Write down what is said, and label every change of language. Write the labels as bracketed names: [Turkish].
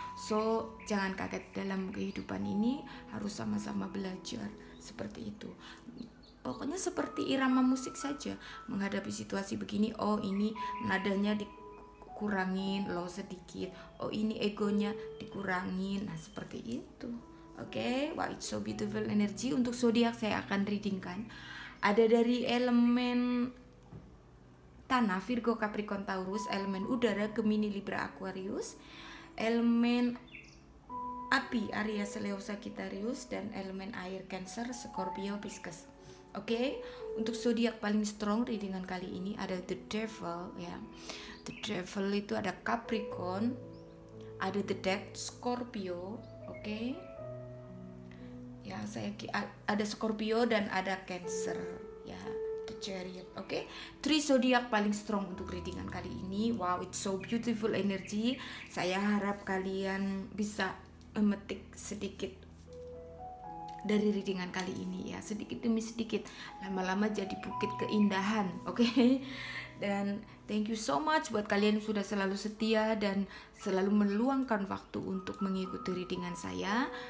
[Indonesian] So jangan kaget, dalam kehidupan ini harus sama-sama belajar, seperti itu. Pokoknya seperti irama musik saja, menghadapi situasi begini, oh ini nadanya dikurangin low sedikit, oh ini egonya dikurangin, nah seperti itu. [English] Oke, wow, it's so beautiful energy. [Indonesian] Untuk zodiak saya akan readingkan, ada dari elemen tanah Virgo, Capricorn, Taurus, elemen udara Gemini, Libra, Aquarius, elemen api Aries, Leo, Sagittarius, dan elemen air Cancer, Scorpio, Pisces. Oke, untuk zodiak paling strong readingan kali ini ada The Devil ya. The Devil itu ada Capricorn, ada The Death, Scorpio. Oke. Ya, ada Scorpio dan ada Cancer ya. The Chariot. Oke. 3 zodiak paling strong untuk readingan kali ini. [English] Wow, it's so beautiful energy. [Indonesian] Saya harap kalian bisa memetik sedikit dari readingan kali ini ya, sedikit demi sedikit, lama-lama jadi bukit keindahan. Oke. Dan [English] thank you so much [Indonesian] buat kalian yang sudah selalu setia dan selalu meluangkan waktu untuk mengikuti readingan saya.